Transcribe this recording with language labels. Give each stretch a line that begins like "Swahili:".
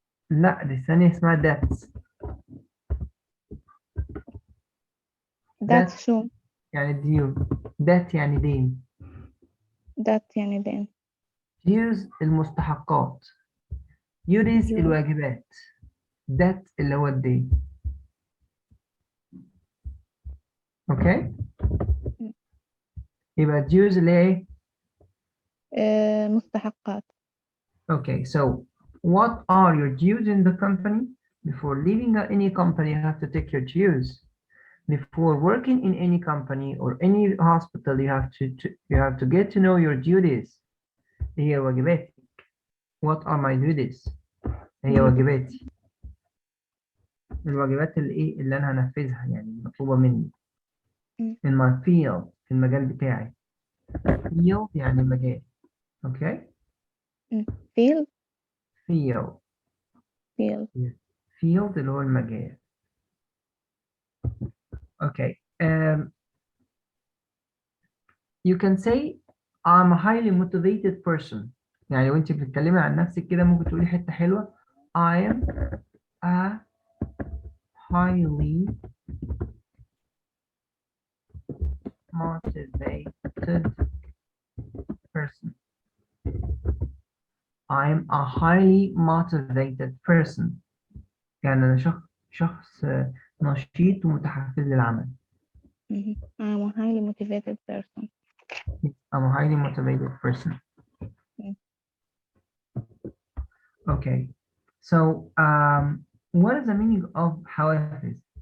Arabic: لا دي الثانية اسمها debts. That's شو؟ يعني ديون. debt يعني دين. That يعني دين. dues المستحقات. duties الواجبات. debt اللي هو الدين. اوكي؟ يبقى dues اللي هي ايه؟ مستحقات.
English: Okay, so what are your dues in the company? Before leaving any company, you have to take your dues. Before working in any company or any hospital, you have to get to know your duties.
Arabic: هي واجباتي.
English: What are my duties?
Arabic: هي واجباتي. الواجبات اللي انا هنفذها يعني مطلوبة مني.
English: In my field
Arabic: في المجال بتاعي. Field يعني مجال.
English: Okay? Field. Field.
Arabic: Field اللي هو المجال.
English: Okay. You can say I'm a highly motivated person.
Arabic: يعني لو انت بتتكلمي عن نفسك كده ممكن تقولي حتة حلوة.
English: I am a highly motivated person. I am a highly motivated person.
Arabic: يعني أنا شخص نشيط ومتحفز للعمل.
English: I'm a highly motivated person. I'm a highly motivated person. Okay. So, what is the meaning of حوافز?